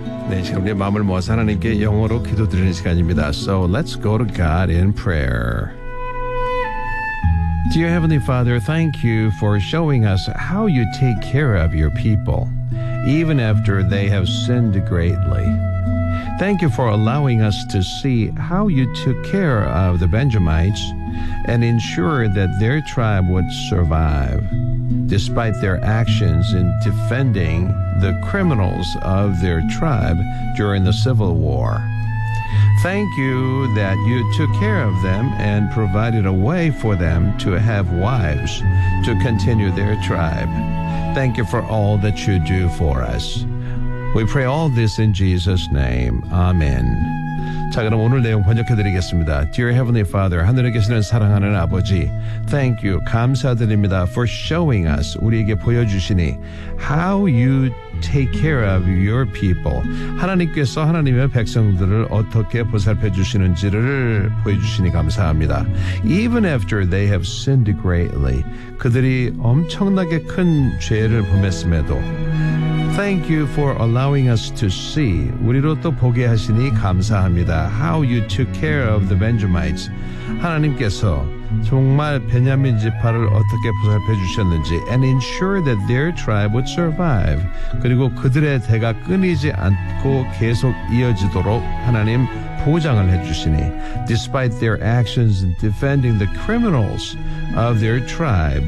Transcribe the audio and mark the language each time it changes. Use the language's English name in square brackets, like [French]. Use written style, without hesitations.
[Korean] 네, 지금 우리 마음을 모아서 하나님께 영어로 기도드리는 시간입니다. [English] So let's go to God in prayer. Dear Heavenly Father, thank you for showing us how you take care of your people, even after they have sinned greatly. Thank you for allowing us to see how you took care of the Benjamites and ensured that their tribe would survive, despite their actions in defending the criminals of their tribe during the Civil War. Thank you that you took care of them and provided a way for them to have wives to continue their tribe. Thank you for all that you do for us. We pray all this in Jesus' name. Amen. [Korean] 자, 그럼 오늘 내용 번역해드리겠습니다. [English] Dear Heavenly Father, [Korean] 하늘에 계시는 사랑하는 아버지, [English] Thank you, [Korean] 감사드립니다 [English] for showing us, [Korean] 우리에게 보여주시니 [English] How you take care of your people. [Korean] 하나님께서 하나님의 백성들을 어떻게 보살펴 주시는지를 보여주시니 감사합니다. [English] Even after they have sinned greatly, [Korean] 그들이 엄청나게 큰 죄를 범했음에도 [English] Thank you for allowing us to see. [Korean] 우리로 또 보게 하시니 감사합니다. [English] How you took care of the Benjamites. [Korean] 하나님께서 정말 베냐민 지파를 어떻게 보살펴 주셨는지 [English] and ensure that their tribe would survive. [Korean] 그리고 그들의 대가 끊이지 않고 계속 이어지도록 하나님 보장을 해주시니 [English] despite their actions in defending the criminals of their tribe.